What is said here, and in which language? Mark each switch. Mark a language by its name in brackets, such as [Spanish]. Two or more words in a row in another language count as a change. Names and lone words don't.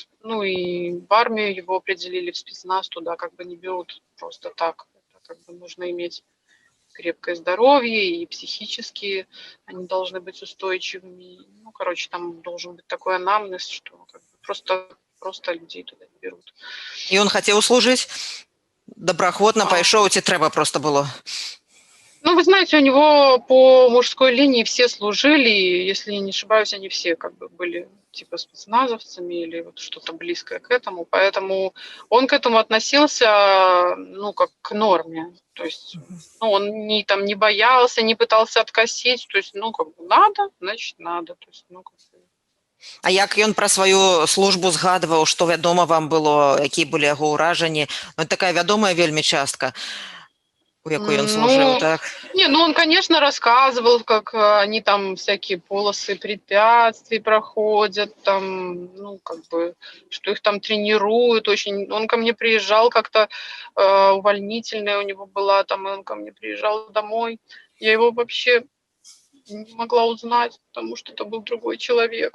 [Russian] Ну и в армию его определили, в спецназ туда как бы не берут просто так. Это как бы нужно иметь крепкое здоровье и психически они должны быть устойчивыми. Ну, короче, там должен быть такой анамнез, что как бы просто людей туда не берут. [Belarusian] І ён хацеў служыць добраахвотна пайшоў, ці трэба [Russian] просто было? Ну, вы знаете, у него по мужской линии все служили, и, если я не ошибаюсь, они все как бы были типа спецназовцами или вот что-то близкое к этому, поэтому он к этому относился, ну, как к норме, то есть, ну, он не боялся, не пытался откосить, то есть, ну, как бы надо, значит, надо, то есть, ну, как бы... [Belarusian] А як ён пра сваю службу згадваў, што вядома вам было, якія былі яго ўражанні? Ну, такая вядомая вельмі частка, у якой ён служыў, Ну, [Russian] так? ну он, конечно, рассказывал, как они там всякие полосы препятствий проходят, там, ну, как бы, что их там тренируют очень. Он ко мне приезжал как-то, увольнительная у него была, там, и он ко мне приезжал домой. Я его вообще не могла узнать, потому что это был другой человек.